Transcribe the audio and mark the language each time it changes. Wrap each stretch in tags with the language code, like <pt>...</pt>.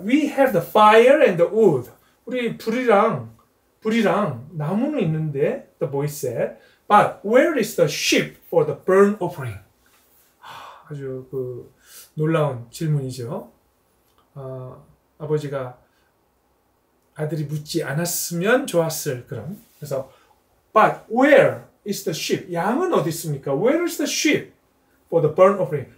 <en>We have the fire and the wood.</en> <ko>우리 불이랑 나무는 있는데,</ko> <en>the boy said, but where is the sheep for the burnt offering?</en> <ko>아주 놀라운 질문이죠. 아버지가 아들이 묻지 않았으면 좋았을 그런.</ko> <en>그래서 but where is the sheep?</en> <ko>양은 어디 있습니까?</ko> <en>Where is the sheep for the burnt offering?</en>